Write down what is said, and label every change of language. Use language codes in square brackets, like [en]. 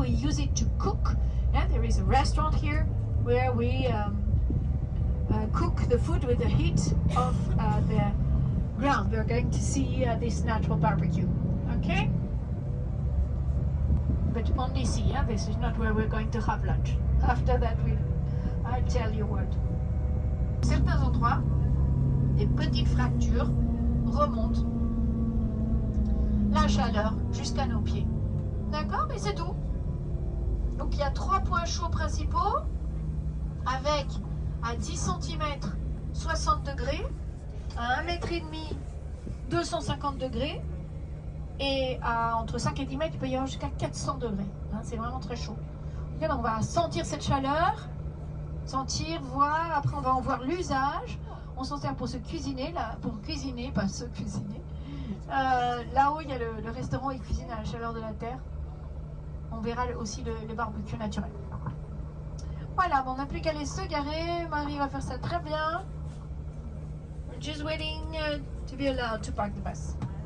[en] We use it to cook. Yeah, there is a restaurant here where we cook the food with the heat of the ground. We're going to see this natural barbecue. Okay? But only see, yeah? This is not where we're going to have lunch. After that, I'll tell you what. [fr] Certains endroits, des petites fractures remontent la chaleur jusqu'à nos pieds. D'accord? Et c'est tout. Donc il y a 3 points chauds principaux avec à 10 cm 60 degrés, à 1,5 m 250 degrés, et à entre 5 et 10 mètres, il peut y avoir jusqu'à 400 degrés. C'est vraiment très chaud. Okay, donc on va sentir cette chaleur, sentir, voir, après on va en voir l'usage. On s'en sert pour se cuisiner, là, pour cuisiner, pas se cuisiner. Là-haut, il y a le restaurant, ils cuisinent à la chaleur de la terre. On verra aussi le barbecue naturel. Voilà, bon, on n'a plus qu'à aller se garer. Marie va faire ça très bien. [en] We're just waiting to be allowed to park the bus.